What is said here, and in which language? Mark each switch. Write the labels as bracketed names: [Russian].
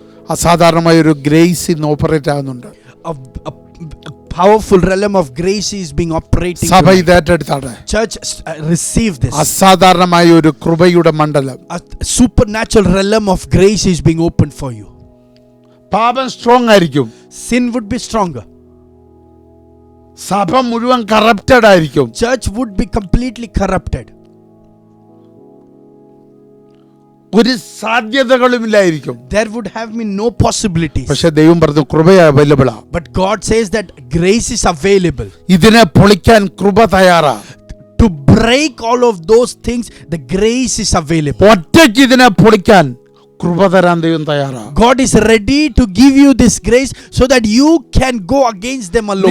[Malayalam] അസാധാരണമായ ഒരു ഗ്രേസ് ഇന്ന് ഓപ്പറേറ്റ് ആകുന്നുണ്ട്. [English] A powerful realm of grace is being operating. [Malayalam] സഭ ഇത് ഏറ്റെടുത്താണ്. [English] Church, receive this. [Malayalam] അസാധാരണമായ ഒരു കൃപയുടെ മണ്ഡലം, [English] A supernatural realm of grace is being opened for you. [Malayalam] പാപം സ്ട്രോങ് ആയിരിക്കും, [English] Sin would be stronger. [Malayalam] സഭ മുഴുവൻ കറപ്റ്റഡ് ആയിരിക്കും, [English] Church would be completely corrupted. [Malayalam] ഒരു സാധ്യതകളുമില്ലായിരിക്കും. [English] There would have been no possibilities. [Malayalam] പക്ഷെ ദൈവം പറഞ്ഞു കൃപ അവൈലബിൾ ആ. [English] But God says that grace is available. [Malayalam] ഇതിനെ പൊളിക്കാൻ കൃപ തയ്യാറാ. [English] To break all of those things, the grace is available. [Malayalam] ഒറ്റയ്ക്ക് ഇതിനെ പൊളിക്കാൻ കൃപ തരാൻ ദൈവം തയ്യാറാ. [English] God is ready to give you this grace so that you can go against them alone.